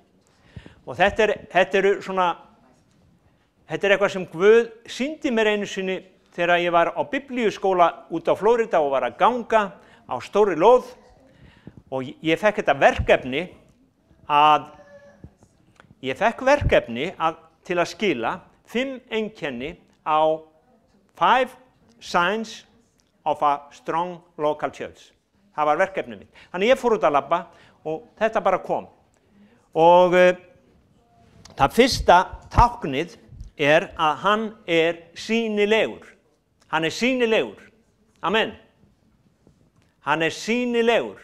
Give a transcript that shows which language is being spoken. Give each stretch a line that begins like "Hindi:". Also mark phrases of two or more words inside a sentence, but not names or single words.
Icelandic: Og þetta er eitthvað sem Guð sýndi mér einu sinni þegar ég var á biblíuskóla út á Flórida og var að ganga á stóri lóð og ég fekk þetta verkefni til að skila 5 einkenni á
English: 5 signs of a strong local church.
Icelandic: Það var verkefnið mitt. Þannig ég fór út að labba og þetta bara kom. Og það fyrsta táknið að hann sýnilegur. Hann sýnilegur. Amen. Hann sýnilegur.